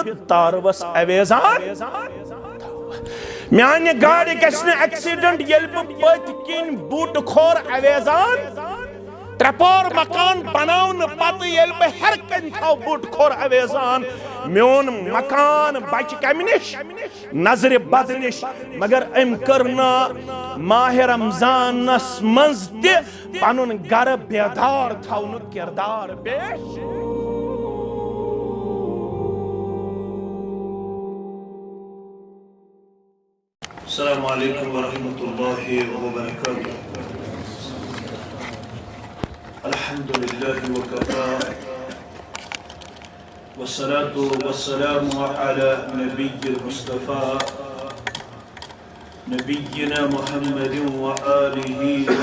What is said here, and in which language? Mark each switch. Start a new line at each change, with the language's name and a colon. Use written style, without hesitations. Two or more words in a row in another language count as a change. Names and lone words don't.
Kashmiri: तारवस अवेजान म्यान गाड़ी गन एक्सीडेंट ये पत किन बूट खोर अवेजान त्रेपोर मकान बनावन पत ये हर कन थो बूट खोर अवेजान मोन मकान बच कम निश नजर बद निश मगर अम कर माह रमजानस मज तुन गर बेदार थवन किरदार पेश
Arabic: السلام عليكم ورحمة الله وبركاته. الحمد لله وكفى والصلاة والسلام على النبي المصطفى نبينا محمد وآله و